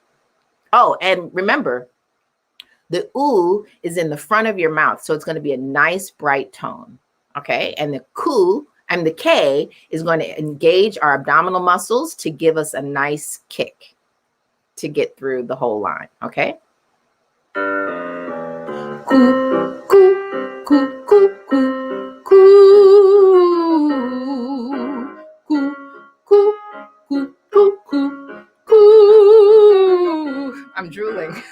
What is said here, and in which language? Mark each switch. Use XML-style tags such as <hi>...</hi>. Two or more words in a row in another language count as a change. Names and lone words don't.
<en>Oh, and remember, the oo is in the front of your mouth, so it's going to be a nice bright tone. Okay, and the ku and the K is going to engage our abdominal muscles to give us a nice kick to get through the whole line. Okay. Ku, ku, ku, ku, ku, ku, ku, ku, ku, ku, ku, ku. I'm drooling.</en>